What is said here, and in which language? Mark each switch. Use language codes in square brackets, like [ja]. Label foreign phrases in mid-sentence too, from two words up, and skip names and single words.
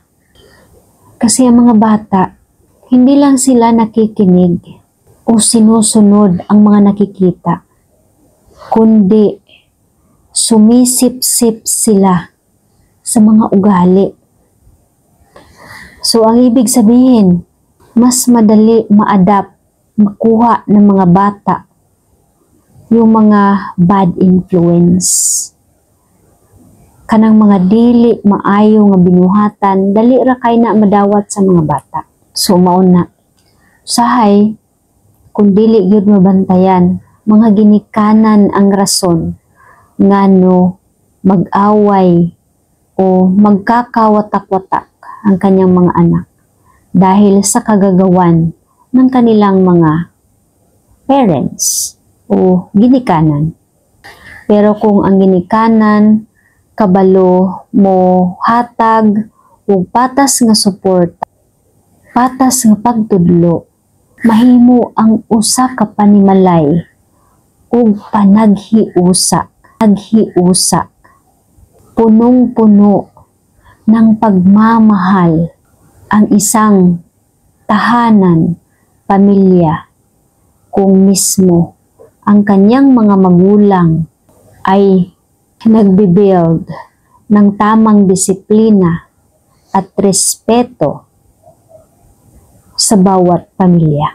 [tl] Kasi ang mga bata, hindi lang sila nakikinig o sinusunod ang mga nakikita, kundi sumisip-sip sila sa mga ugali. So ang ibig sabihin, mas madali ma-adapt, makuha ng mga bata yung mga bad influence. [ceb] Kanang mga dili maayo nga binuhatan, dali ra kay na madawat sa mga bata. So mauna, usahay kung dili gyud mabantayan, mga ginikanan ang rason ngano mag-away o [tl] magkakawatak-watak ang kanyang mga anak dahil sa kagagawan ng kanilang mga parents o ginikanan. [ceb] Pero kung ang ginikanan kabalo mo hatag o patas nga support, patas nga pagtudlo, mahimo ang usa ka panimalay ug panaghiusa, [tl] punong-puno ng pagmamahal ang isang tahanan, pamilya, kung mismo ang kanyang mga magulang ay nagbibuild ng tamang disiplina at respeto sa bawat pamilya.